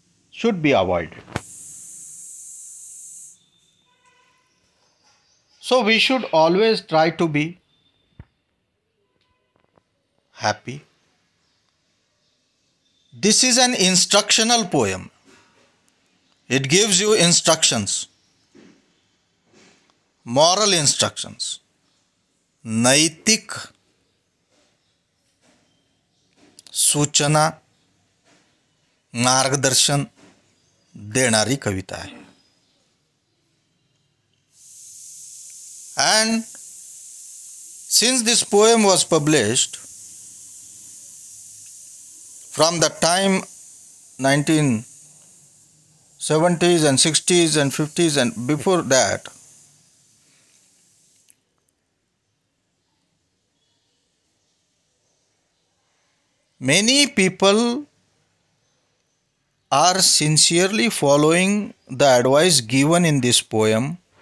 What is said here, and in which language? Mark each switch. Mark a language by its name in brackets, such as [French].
[English] Should be avoided. So we should always try to be happy. This is an instructional poem. It gives you instructions, moral instructions, [Marathi] नैतिक सूचना, मार्गदर्शन देणारी कविता आहे. [English] And since this poem was published from the time 1970s and 60s and 50s and before that, many people are sincerely following the advice given in this poem.